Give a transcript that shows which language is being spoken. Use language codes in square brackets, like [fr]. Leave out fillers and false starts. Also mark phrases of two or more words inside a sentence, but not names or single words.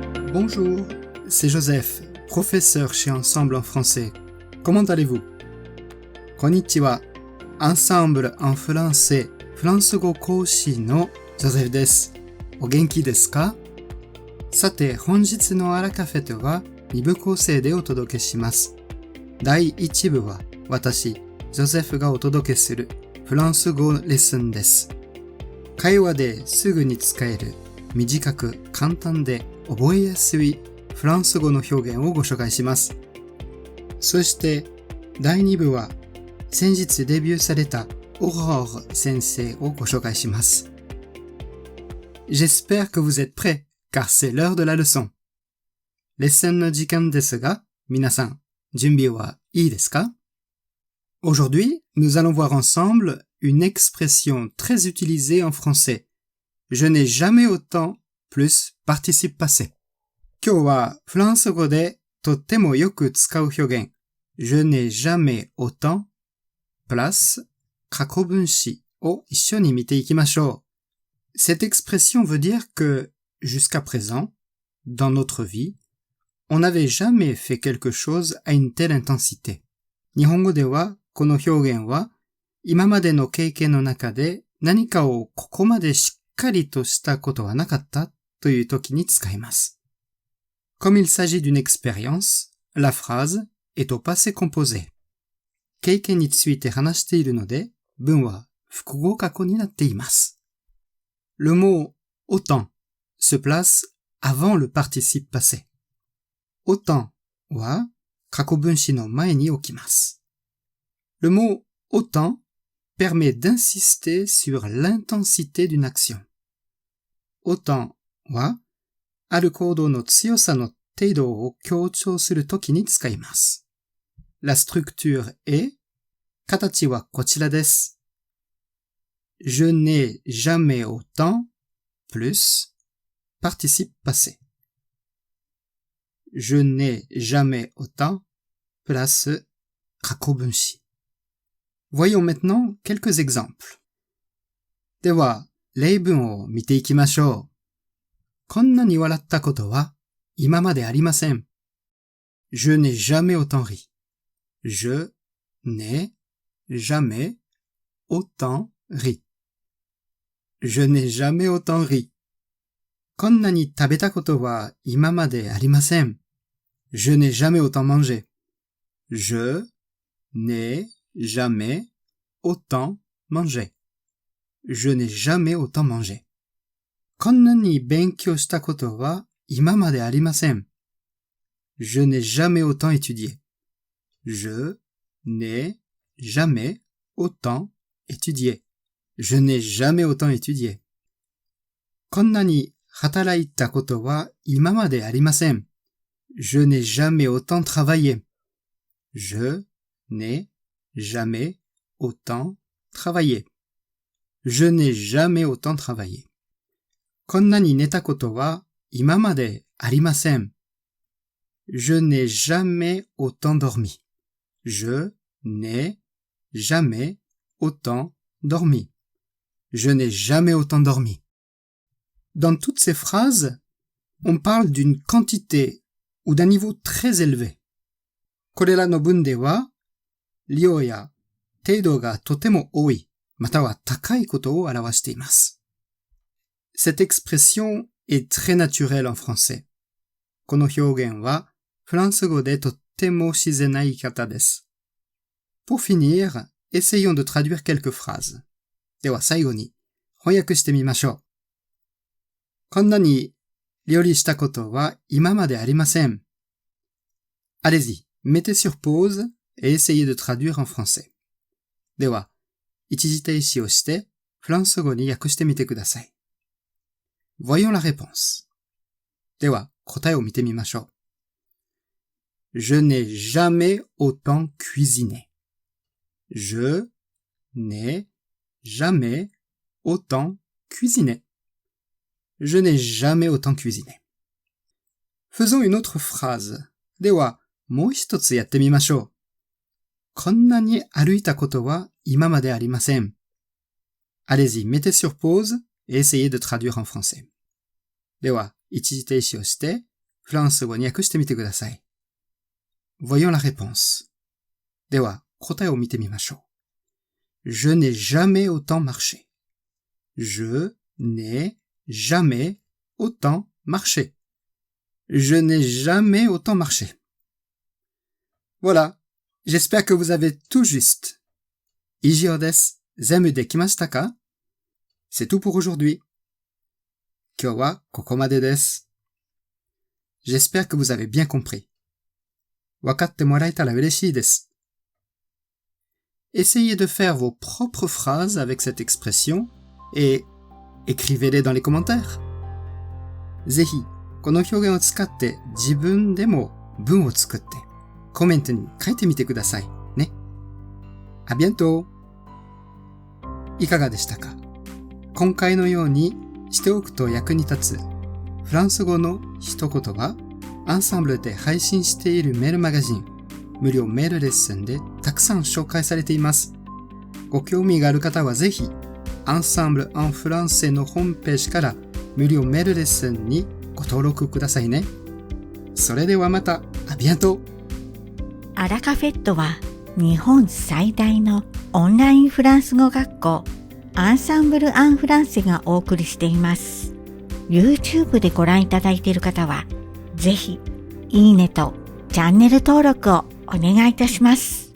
[fr] Bonjour, c'est Joseph, professeur chez Ensemble en français. Comment allez-vous? Konnichiwa, Ensemble en français, [ja] フランス語講師のジョゼフです。お元気ですか？さて、本日のアラカフェでは2部構成でお届けします。第1部は私、ジョゼフがお届けするフランス語レッスンです。会話ですぐに使える短く簡単で覚えやすいフランス語の表現をご紹介します。そして第2部は先日デビューされたAurore先生をご紹介します。 [fr] J'espère que vous êtes prêts, car c'est l'heure de la leçon. [ja] レッスンの時間ですが、皆さん、準備はいいですか？ [fr] Aujourd'hui, nous allons voir ensemble une expression très utilisée en français. Je n'ai jamais autant plus participe passé. [ja] 今日はフランス語でとってもよく使う表現、 [fr] Je n'ai jamais autant plus [ja] 過去分詞を一緒に見ていきましょう。 [fr] Cette expression veut dire que, jusqu'à présent, dans notre vie, on n'avait jamais fait quelque chose à une telle intensité. [ja] 日本語ではこの表現は今までの経験の中で何かをここまでしっかりとしたことはなかったという時に使います。 [fr] Comme il s'agit d'une expérience, la phrase est au passé composé. [ja] 経験について話しているので、文は複合過去になっています。 [fr] Le mot autant se place avant le participe passé. [ja] autant は過去分詞の前に置きます。 [fr] Le mot autant permet d'insister sur l'intensité d'une action. [ja] autant はある行動の強さの程度を強調するときに使います。 [fr] La structure est [ja] 形はこちらです。 [fr] Je n'ai jamais autant plus participe passé. Je n'ai jamais autant plus 過去分詞。Voyons maintenant quelques exemples. [ja] では、例文を見ていきましょう。こんなに笑ったことは今までありません。 [fr] Je n'ai jamais autant ri. Je n'ai jamais autant ri. Je n'ai jamais autant ri. [ja] こんなに食べたことは今までありません。 [fr] Je n'ai jamais autant mangé. Je n'ai jamais autant mangé. Je n'ai jamais autant mangé. [ja] こんなに勉強したことは今までありません。 [fr] Je n'ai jamais autant étudié. Je n'ai jamais autant étudié. Je n'ai jamais autant étudié. [ja] こんなに働いたことは今までありません。 [fr] Je n'ai jamais autant travaillé. Je n'ai jamais autant travaillé. Je n'ai jamais autant travaillé. [ja] こんなに寝たことは今までありません。 [fr] Je n'ai jamais autant dormi. Je n'ai jamais autant dormi. Je n'ai jamais autant dormi. Dans toutes ces phrases, on parle d'une quantité ou d'un niveau très élevé. [ja] これらの文では、量や程度がとても多い、または高いことを表しています。 [fr] Cette expression est très naturelle en français. [ja] この表現はフランス語でとっても自然な言い方です。 [fr] Pour finir, essayons de traduire quelques phrases. [ja] では最後に翻訳してみましょう。こんなに料理したことは今までありません。 [fr] Allez-y, mettez sur pause et essayez de traduire en français. [ja] では、一時停止をしてフランス語に訳してみてください。 [fr] Voyons la réponse. [ja] では、答えを見てみましょう。 [fr] Je n'ai jamais autant cuisiné. Je n'ai jamais autant cuisiné. Je n'ai jamais autant cuisiné. Faisons une autre phrase. [ja] では、もう一つやってみましょう。こんなに歩いたことは今までありません。 [fr] Allez-y, mettez sur pause et essayez de traduire en français. [ja] では、一時停止をして、 フランス語に訳してみてください。 [fr] Voyons la réponse. [ja] では、答えを見てみましょう。 [fr] Je n'ai jamais autant marché. Je n'ai jamais autant marché. Je n'ai jamais autant marché. Voilà. J'espère que vous avez tout juste. [ja] 以上です。全部できましたか? [fr] C'est tout pour aujourd'hui. [ja] 今日はここまでです. [fr] J'espère que vous avez bien compris. [ja] 分かってもらえた嬉しいです. [fr] Essayez de faire vos propres phrases avec cette expression et écrivez-les dans les commentaires. [ja] ぜひ、この表現を使って自分でも文を作ってコメントに書いてみてくださいね。 [fr] À bientôt! [ja] いかがでしたか？今回のようにしておくと役に立つフランス語の一言はアンサンブルで配信しているメールマガジン無料メールレッスンでたくさん紹介されています。ご興味がある方はぜひアンサンブル・アン・フランセのホームページから無料メールレッスンにご登録くださいね。それではまた、 [fr] à bientôt! [ja] アラカフェットは日本最大のオンラインフランス語学校アンサンブル・アン・フランセがお送りしています。YouTube でご覧いただいている方はぜひいいねとチャンネル登録をお願いいたします。